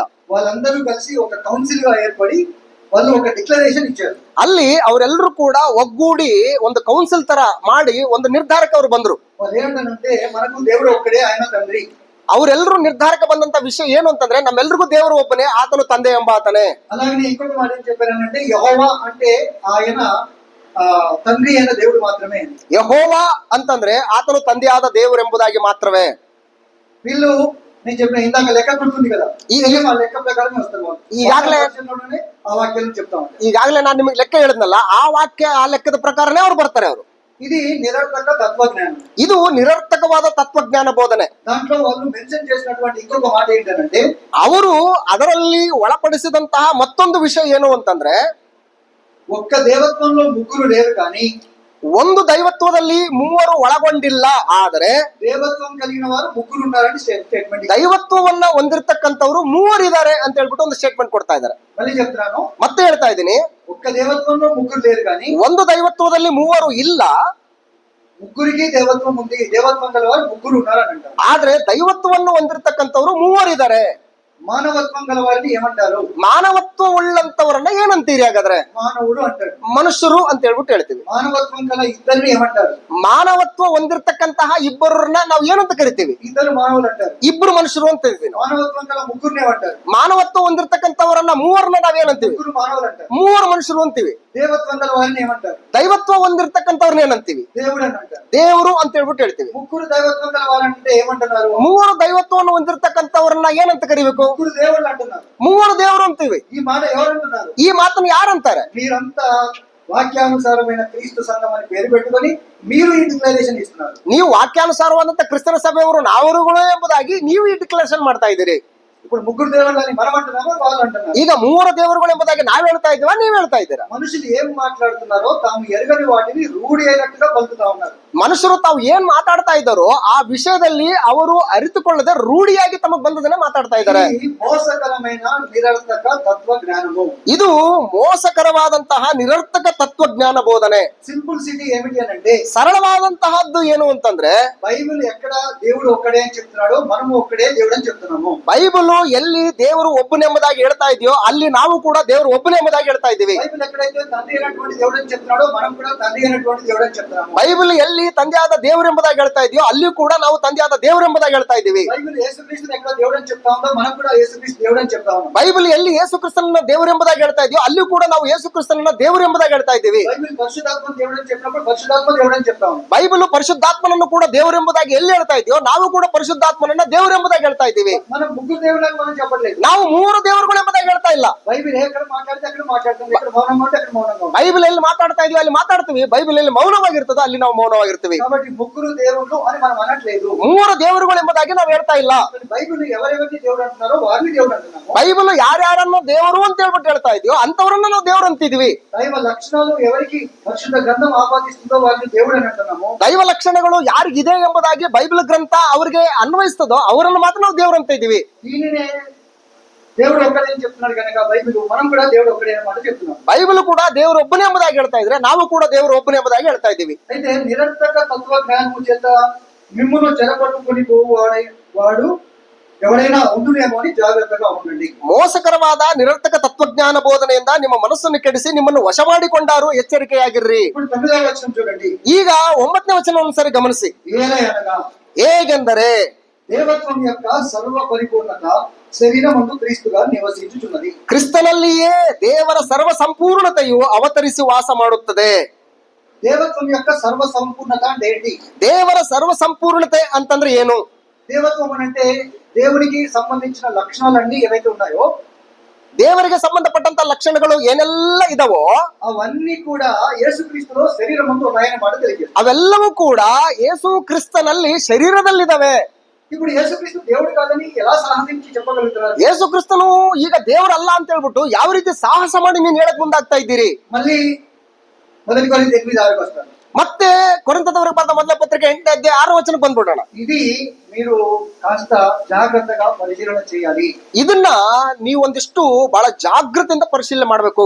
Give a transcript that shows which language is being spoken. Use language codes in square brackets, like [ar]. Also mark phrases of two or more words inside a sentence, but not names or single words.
[te] వాళ్ళందరూ కలిసి ఒక కౌన్సిల్ గా ఏర్పడి వాళ్ళు ఒక డిక్లరేషన్ ఇచ్చారు. [kn] ಅಲ್ಲಿ ಅವರೆಲ್ಲರೂ ಕೂಡ ಒಗ್ಗೂಡಿ ಒಂದು ಕೌನ್ಸಿಲ್ ತರ ಮಾಡಿ ಒಂದು ನಿರ್ಧಾರಕ್ಕೆ ಅವರು ಬಂದ್ರು. [te] వాళ్ళు ఏమంటారంటే మనకు దేవుడు ఒక్కడే, ఆయన తండ్రి. [kn] ಅವರೆಲ್ಲರೂ ನಿರ್ಧಾರಕ್ಕೆ ಬಂದಂತ ವಿಷಯ ಏನು ಅಂತಂದ್ರೆ ನಮ್ಮೆಲ್ರಿಗೂ ದೇವರು ಒಬ್ಬನೇ, ಆತನು ತಂದೆ ಎಂಬ ಆತನೇ. [te] అలాగే ఇంకొక మాట ఏం చెప్పారంటే యెహోవా అంటే ఆయన తండ్రి అయిన దేవుడు మాత్రమే. [kn] ಯೆಹೋವಾ ಅಂತಂದ್ರೆ ಆತನು ತಂದೆಯಾದ ದೇವರು ಎಂಬುದಾಗಿ ಮಾತ್ರವೇ. [te] వీళ్ళు నేను చెప్పిన ఇందాక లెక్క గుర్తుంది కదా, ఆ లెక్క ప్రకారమే వస్తారు. [kn] ಈಗಾಗಲೇ [te] ఆ వాక్యాలను చెప్తా ఉంటారు. [kn] ಈಗಾಗಲೇ ನಾನು ನಿಮಗೆ ಲೆಕ್ಕ ಹೇಳಿದ್ನಲ್ಲ, ಆ ವಾಕ್ಯ ಆ ಲೆಕ್ಕದ ಪ್ರಕಾರನೇ ಅವ್ರು ಬರ್ತಾರೆ. ಅವರು [te] ఇది నిరర్థక తత్వజ్ఞానం. [kn] ಇದು ನಿರರ್ಥಕವಾದ ತತ್ವಜ್ಞಾನ ಬೋಧನೆ. [te] దాంట్లో వాళ్ళు మెన్షన్ చేసినటువంటి ఇంకొక మాట ఏంటంటే [kn] ಅವರು ಅದರಲ್ಲಿ ಒಳಪಡಿಸಿದಂತಹ ಮತ್ತೊಂದು ವಿಷಯ ಏನು ಅಂತಂದ್ರೆ [te] ఒక్క దేవత్వంలో ముగ్గురు లేరు కానీ [kn] ಒಂದು దైవత్వದಲ್ಲಿ ಮೂವರು ಒಳಗೊಂಡಿಲ್ಲ, ಆದರೆ [te] దేవత్వం కలిగిన వారు ముగ్గురు ఉన్నారని స్టేట్మెంట్. [kn] ದೈವತ್ವವನ್ನ ಹೊಂದಿರತಕ್ಕಂಥವ್ರು ಮೂವರಿದ್ದಾರೆ ಅಂತ ಹೇಳ್ಬಿಟ್ಟು ಒಂದು ಸ್ಟೇಟ್ಮೆಂಟ್ ಕೊಡ್ತಾ ಇದ್ದಾರೆ. [te] మళ్ళీ చెప్తున్నాను, [kn] ಮತ್ತೆ ಹೇಳ್ತಾ ಇದ್ದೀನಿ, [te] ఒక్క దేవత్వంలో ముగ్గురు లేరు కానీ [kn] ಒಂದು దైవత్ವದಲ್ಲಿ ಮೂವರು ಇಲ್ಲ, [te] ముగ్గురికి దేవత్వం ఉంది. దేవత్వం గల వారు ముగ్గురు ఉన్నారని అంటారు. [kn] ಆದ್ರೆ ದೈವತ್ವವನ್ನು ಹೊಂದಿರತಕ್ಕಂಥವ್ರು ಮೂವರಿದ್ದಾರೆ. [te] మానవత్వం గల వారిని ఏమంటారు? [kn] ಮಾನವತ್ವ ಉಳ್ಳಂತವರನ್ನ ಏನಂತೀರಿ ಹಾಗಾದ್ರೆ? [te] మానవుడు అంటారు. [kn] ಮನುಷ್ಯರು ಅಂತ ಹೇಳ್ಬಿಟ್ಟು ಹೇಳ್ತೀವಿ. [te] మానవత్వం గల ఇద్దరిని ఏమంటారు? [kn] ಮಾನವತ್ವ ಹೊಂದಿರತಕ್ಕಂತಹ ಇಬ್ಬರನ್ನ ನಾವು ಏನಂತ ಕರಿತೀವಿ? [te] ఇద్దరు మానవులు అంటారు. [kn] ಇಬ್ರು ಮನುಷ್ಯರು ಅಂತ ಹೇಳ್ತೀವಿ ನಾವು. [te] మానవత్వం గల ముగ్గురిని ఏమంటారు? [kn] ಮಾನವತ್ವ ಹೊಂದಿರತಕ್ಕಂಥವರನ್ನ ಮೂವರನ್ನ ನಾವೇನಂತೀವಿ? [te] ముగ్గురు మానవులు అంటారు. [kn] ಮೂವರು ಮನುಷ್ಯರು ಅಂತೀವಿ. [te] దేవత్వం గల వారిని ఏమంటారు? [kn] ದೈವತ್ವ ಹೊಂದಿರತಕ್ಕಂಥವ್ರನ್ನ ಏನಂತೀವಿ? [te] దేవుడు అని అంటారు. [kn] ದೇವರು ಅಂತ ಹೇಳ್ಬಿಟ್ಟು ಹೇಳ್ತೀವಿ. [te] ముగ్గురు దైవత్వం గల వారంటే ఏమంటున్నారు? [kn] ಮೂವರು ದೈವತ್ವವನ್ನು ಹೊಂದಿರತಕ್ಕಂಥವ್ರನ್ನ ಏನಂತ ಕರಿಬೇಕು? [te] ముగ్గురు దేవుళ్ళు అంటున్నారు. [kn] ಮೂವರು ದೇವರು ಅಂತೀವಿ. [te] ఈ మాట ఎవరంటున్నారు? [kn] ಈ ಮಾತನ್ನು ಯಾರಂತಾರೆ? [te] మీరంతా వాక్యానుసారమైన క్రీస్తు సంఘం అని పేరు పెట్టుకొని మీరు ఈ డిక్లరేషన్ ఇస్తున్నారు. [kn] ನೀವು ವಾಕ್ಯಾನುಸಾರವಾದಂತ ಕ್ರಿಸ್ತನ ಸಭೆಯವರು ನಾವರುಗಳು ಎಂಬುದಾಗಿ ನೀವು ಈ ಡಿಕ್ಲರೇಷನ್ ಮಾಡ್ತಾ ಇದ್ದೀರಿ. [te] ఇప్పుడు ముగ్గురు దేవుళ్ళు అని మనం అంటున్నామో వాళ్ళు అంటున్నారు. [kn] ಈಗ ಮೂವರು ದೇವರುಗಳು ಎಂಬುದಾಗಿ ನಾವ್ ಹೇಳ್ತಾ ಇದ್ದೀವಾ, ನೀವ್ ಹೇಳ್ತಾ ಇದ್ದೀರಾ? [te] మనుషులు ఏం మాట్లాడుతున్నారో తాము ఎరగని వాటిని రూఢి అయినట్టుగా పలుకుతా ఉన్నారు. [kn] ಮನುಷ್ಯರು ತಾವು ಏನ್ ಮಾತಾಡ್ತಾ ಇದ್ದಾರೋ ಆ ವಿಷಯದಲ್ಲಿ ಅವರು ಅರಿತುಕೊಳ್ಳದೆ ರೂಢಿಯಾಗಿ ತಮಗ್ ಬಂದದನ್ನೇ ಮಾತಾಡ್ತಾ ಇದ್ದಾರೆ. [te] ఇది మోసకరమైన నిరర్థక తత్వ జ్ఞానము. [kn] ಇದು ಮೋಸಕರವಾದಂತಹ ನಿರರ್ಥಕ ತತ್ವಜ್ಞಾನ ಬೋಧನೆ. [te] సింపుల్సిటీ ఏమిటి అని అంటే [kn] ಸರಳವಾದಂತಹದ್ದು ಏನು ಅಂತಂದ್ರೆ, [te] బైబిల్ ఎక్కడ దేవుడు ఒక్కడే అని చెప్తున్నాడో మనము ఒక్కడే దేవుడు అని చెప్తున్నాము. [kn] ಬೈಬಲ್ ಎಲ್ಲಿ ದೇವರು ಒಬ್ಬನೆಂಬುದಾಗಿ ಹೇಳ್ತಾ ಇದೆಯೋ ಅಲ್ಲಿ ನಾವು ಕೂಡ ದೇವರು ಒಬ್ಬನೆಂಬುದಾಗಿ ಹೇಳ್ತಾ ಇದ್ದೀವಿ. [te] బైబిల్ ఎక్కడైతే తండ్రి అయినటువంటి దేవుడు అని చెప్తున్నాడో మనం కూడా తండ్రి అయినటువంటి దేవుడు అని చెప్తున్నాము. [kn] ಬೈಬಲ್ ಎಲ್ಲಿ ತಂದೆಯಾದ ದೇವರೆಂಬುದಾಗಿ ಹೇಳ್ತಾ ಇದೆಯೋ ಅಲ್ಲಿ ಕೂಡ ನಾವು ತಂದೆಯಾದ ದೇವರೆಂಬುದಾಗಿ ಹೇಳ್ತಾ ಇದ್ದೀವಿ. [te] బైబిల్ యేసుక్రీస్తుని ఎక్కడ దేవుడు అని చెప్తా ఉందో మనం కూడా యేసుక్రీస్తు దేవుడు అని చెప్తా ఉన్నాం. [kn] ಬೈಬಲ್ ಎಲ್ಲಿ ಯೇಸು ಕ್ರಿಸ್ತನನ್ನ ದೇವರೆಂಬುದಾಗಿ ಹೇಳ್ತಾ ಇದೆಯೋ ಅಲ್ಲಿ ಕೂಡ ನಾವು ಯೇಸು ಕ್ರಿಸ್ತನನ್ನ ದೇವರೆಂಬುದಾಗಿ ಹೇಳ್ತಾ ಇದ್ದೀವಿ. [te] బైబిల్ పరిశుద్ధాత్మ దేవుడు అని చెప్పినప్పుడు పరిశుద్ధాత్మ దేవుడు అని చెప్తా ఉన్నాం. [kn] ಬೈಬಲ್ ಪರಿಶುದ್ಧಾತ್ಮನನ್ನು ಕೂಡ ದೇವರೆಂಬುದಾಗಿ ಎಲ್ಲಿ ಹೇಳ್ತಾ ಇದೆಯೋ ನಾವು ಕೂಡ ಪರಿಶುದ್ಧಾತ್ಮನನ್ನ ದೇವರೆಂಬುದಾಗಿ ಹೇಳ್ತಾ ಇದ್ದೀವಿ. [te] మనం ముగ్గురు దేవుళ్ళని మనం చెప్పట్లేదు. [kn] ನಾವು ಮೂರು ದೇವರುಗಳು ಎಂಬುದಾಗಿ ಹೇಳ್ತಾ ಇಲ್ಲ. [te] బైబిల్ ఎక్కడ మాట్లాడితే అక్కడ మాట్లాడుతుంది, ఎక్కడ మౌనంగా ఉంటే అక్కడ మౌనంగా ఉంది. [kn] ಬೈಬಲ್ ಎಲ್ಲಿ ಮಾತಾಡ್ತಾ ಇದೀವಿ ಅಲ್ಲಿ ಮಾತಾಡ್ತೀವಿ, ಬೈಬಲ್ ಎಲ್ಲಿ ಮೌನವಾಗಿರ್ತದೋ ಅಲ್ಲಿ ನಾವು ಮೌನವಾಗಿರ್ತೀವಿ. [te] కాబట్టి ముగ్గురు దేవుళ్ళు అని మనం అనట్లేదు. [kn] ಮೂರು ದೇವರುಗಳು ಎಂಬುದಾಗಿ ನಾವು ಹೇಳ್ತಾ ಇಲ್ಲ. [te] బైబిల్ ఎవరెవరిని దేవుడు అంటున్నారో వారిని దేవుడు అంటున్నాము. [kn] ಬೈಬಲ್ ಯಾರ್ಯಾರನ್ನು ದೇವರು ಅಂತ ಹೇಳ್ಬಿಟ್ಟು ಹೇಳ್ತಾ ಇದೆಯೋ ಅಂತವರನ್ನ ನಾವು ದೇವರು ಅಂತಿದ್ವಿ. [te] దైవ లక్షణాలు ఎవరికి పరిశుద్ధ గ్రంథం ఆపాదిస్తుందో వారిని దేవుడు అని అంటున్నాము. [kn] ದೈವ ಲಕ್ಷಣಗಳು ಯಾರಿಗಿದೆ ಎಂಬುದಾಗಿ ಬೈಬಲ್ ಗ್ರಂಥ ಅವ್ರಿಗೆ ಅನ್ವಯಿಸ್ತದೋ ಅವರನ್ನು ಮಾತ್ರ ನಾವು ದೇವರು ಅಂತ ಇದೀವಿ. [te] దీనినే దేవుడు ఒక్కడే అని చెప్తున్నాడు కనుక బైబిల్ మనం కూడా దేవుడు ఒక్కడే అన్నమాట చెప్తున్నాం. [kn] ಬೈಬಲ್ ಕೂಡ ದೇವರು ಒಬ್ಬನೇ ಎಂಬುದಾಗಿ ಹೇಳ್ತಾ ಇದ್ರೆ ನಾವು ಕೂಡ ದೇವರು ಒಬ್ಬನೇ ಎಂಬುದಾಗಿ ಹೇಳ್ತಾ ಇದ್ದೀವಿ. [te] అయితే నిరర్థక తత్వ జ్ఞానము చేత మిమ్మును చెరపట్టుకొని వాడు ఎవరైనా ఉండునేమో అని జాగ్రత్తగా ఉండండి. [kn] ಮೋಸಕರವಾದ ನಿರರ್ಥಕ ತತ್ವಜ್ಞಾನ ಬೋಧನೆಯಿಂದ ನಿಮ್ಮ ಮನಸ್ಸನ್ನು ಕೆಡಿಸಿ ನಿಮ್ಮನ್ನು ವಶ ಮಾಡಿಕೊಂಡಾರು, ಎಚ್ಚರಿಕೆಯಾಗಿರ್ರಿ. [te] ఇప్పుడు 9వ వచనం చూడండి. [kn] ಈಗ 9ನೇ ವಚನವನ್ನು ಸರಿ ಗಮನಿಸಿ. [te] ఏలయనగా [kn] ಹೇಗೆಂದರೆ [te] దేవత్వం యొక్క సర్వ పరిపూర్ణత శరీరమందు క్రీస్తుగా నివసించుచున్నది. [kn] ಕ್ರಿಸ್ತನಲ್ಲಿಯೇ ದೇವರ ಸರ್ವ ಸಂಪೂರ್ಣತೆಯು ಅವತರಿಸಿ ವಾಸ ಮಾಡುತ್ತದೆ. [te] దేవత్వం యొక్క సర్వ సంపూర్ణత అంటే ఏంటి? [kn] ದೇವರ ಸರ್ವ ಸಂಪೂರ್ಣತೆ ಅಂತಂದ್ರೆ ಏನು? [te] దేవత్వం అంటే దేవునికి సంబంధించిన లక్షణాలన్నీ ఏవైతే ఉన్నాయో, [kn] ದೇವರಿಗೆ ಸಂಬಂಧಪಟ್ಟಂತ ಲಕ್ಷಣಗಳು ಏನೆಲ್ಲ ಇದಾವೋ [te] అవన్నీ కూడా యేసుక్రీస్తులో శరీరమందు ఉన్నాయని మాట తెలియజేస్తుంది. [kn] ಅವೆಲ್ಲವೂ ಕೂಡ ಯೇಸು ಕ್ರಿಸ್ತನಲ್ಲಿ ಶರೀರದಲ್ಲಿದ್ದಾವೆ. [te] ఇప్పుడు యేసుక్రీస్తు దేవుడు కాదని ఎలా సాహసించి చెప్పగలుగుతున్నారు? [kn] ಯೇಸು ಕ್ರಿಸ್ತನು ಈಗ ದೇವರಲ್ಲ ಅಂತ ಹೇಳ್ಬಿಟ್ಟು ಯಾವ ರೀತಿ ಸಾಹಸ ಮಾಡಿ ನೀನ್ ಹೇಳಕ್ ಮುಂದಾಗ್ತಾ ಇದ್ದೀರಿ? [te] మళ్ళీ మొదటి కొరింథీ 8:6కి వస్తారు. [kn] ಮತ್ತೆ ಕೊರಿಂಥದವರಿಗೆ ಬರೆದ ಮೊದಲ ಪತ್ರಿಕೆ 8ನೇ ಅಧ್ಯಾಯ 6ನೇ ವಚನಕ್ಕೆ ಬಂದ್ಬಿಡೋಣ. [te] ఇది మీరు కాస్త జాగ్రత్తగా పరిశీలన చేయాలి. [kn] ಇದನ್ನ ನೀವು ಒಂದಿಷ್ಟು ಬಹಳ ಜಾಗೃತಿಯಿಂದ ಪರಿಶೀಲನೆ ಮಾಡಬೇಕು.